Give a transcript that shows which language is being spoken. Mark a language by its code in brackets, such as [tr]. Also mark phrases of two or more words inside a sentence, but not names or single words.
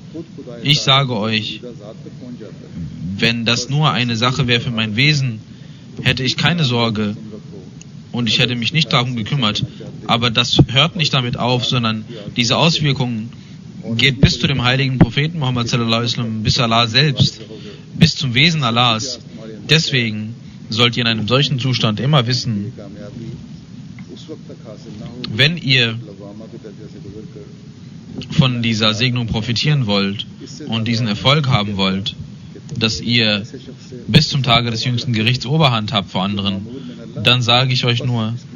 [de] Ich sage euch, wenn das nur eine Sache wäre für mein Wesen, hätte ich keine Sorge und ich hätte mich nicht darum gekümmert. Aber das hört nicht damit auf, sondern diese Auswirkung geht bis zu dem heiligen Propheten Muhammad [ar] صلى الله عليه وسلم, [de] bis Allah selbst, bis zum Wesen Allahs. Deswegen sollt ihr in einem solchen Zustand immer wissen, wenn ihr von dieser Segnung profitieren wollt und diesen Erfolg haben wollt, dass ihr bis zum Tage des jüngsten Gerichts Oberhand habt vor anderen, dann sage ich euch nur,